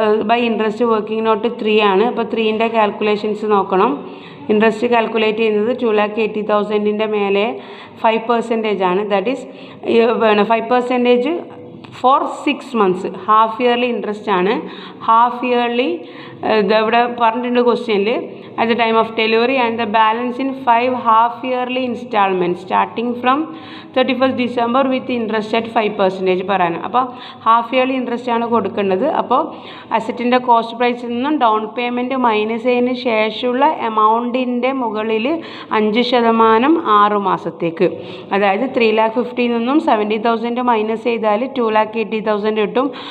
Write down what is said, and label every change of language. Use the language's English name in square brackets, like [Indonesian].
[Malayalam] By interest working not 3 ആണ്. അപ്പോൾ 3ൻ്റെ calculations നോക്കണം. ഇൻട്രസ്റ്റ് കാൽക്കുലേറ്റ് ചെയ്യുന്നത് 2,80,000 മേലെ 5% ആണ്. [English] That is 5% for 6 months. [Malayalam] Half yearly interest ആണ്. ഹാഫ് ഇയർലി ഇവിടെ പറഞ്ഞിട്ടുണ്ട് ക്വസ്റ്റ്യനിൽ [English] at the time of delivery and the balance in 5 half yearly installments starting from 31st December with interest at 5% [Malayalam] പറയാനും. അപ്പോൾ ഹാഫ് ഇയർലി ഇൻട്രസ്റ്റ് ആണ് കൊടുക്കേണ്ടത്. അപ്പോൾ അസറ്റിൻ്റെ cost പ്രൈസിൽ നിന്നും ഡൗൺ പേയ്മെൻറ്റ് മൈനസ് ചെയ്തതിന് ശേഷമുള്ള എമൗണ്ടിൻ്റെ മുകളിൽ 5% 6 മാസത്തേക്ക്, അതായത് 3,50,000 നിന്നും 70,000 മൈനസ് ചെയ്താൽ 2,80,000 കിട്ടും.